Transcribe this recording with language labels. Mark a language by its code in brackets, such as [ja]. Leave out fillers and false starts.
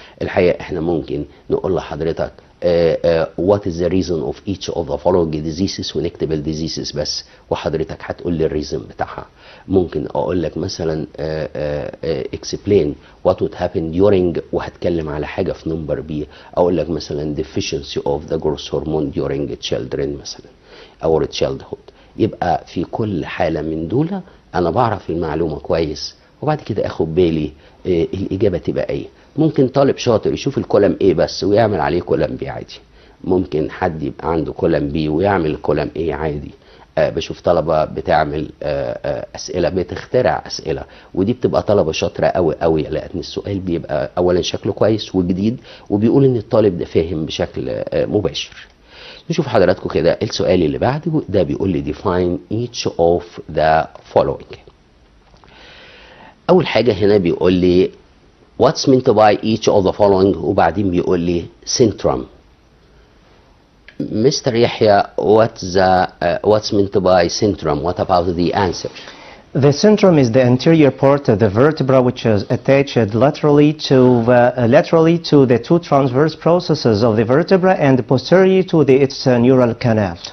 [ar] الحقيقة احنا ممكن نقول لحضرتك [en] what is the reason of each of the following diseases [ar] ونكتب الديزيسز بس وحضرتك هتقول لي الريزن بتاعها. ممكن اقول لك مثلا [en] explain what would happen during [ar] وهتكلم على حاجة في نمبر بي، اقول لك مثلا [en] deficiency of the growth hormone during children [ar] مثلا [en] or childhood. [ar] يبقى في كل حالة من دول انا بعرف المعلومة كويس، وبعد كده اخد بالي الاجابة تبقى ايه. ممكن طالب شاطر يشوف الكولم A بس ويعمل عليه كولم B عادي، ممكن حد يبقى عنده كولم B ويعمل كولم A عادي. بشوف طلبة بتعمل أسئلة، بتخترع أسئلة، ودي بتبقى طلبة شاطرة قوي قوي، لأن السؤال بيبقى أولا شكله كويس وجديد، وبيقول إن الطالب ده فاهم بشكل مباشر. نشوف حضراتكم كده السؤال اللي بعده، ده بيقول لي [en] define each of the following. [ar] أول حاجة هنا بيقول لي [en] what's meant by each of the following، [ar] وبعدين بيقول لي centrum. Mr. [en] Yahya, what's meant by centrum? What about the answer? The centrum is the anterior part of the vertebra which is attached laterally to the two transverse processes of the vertebra and posteriorly to its neural canal.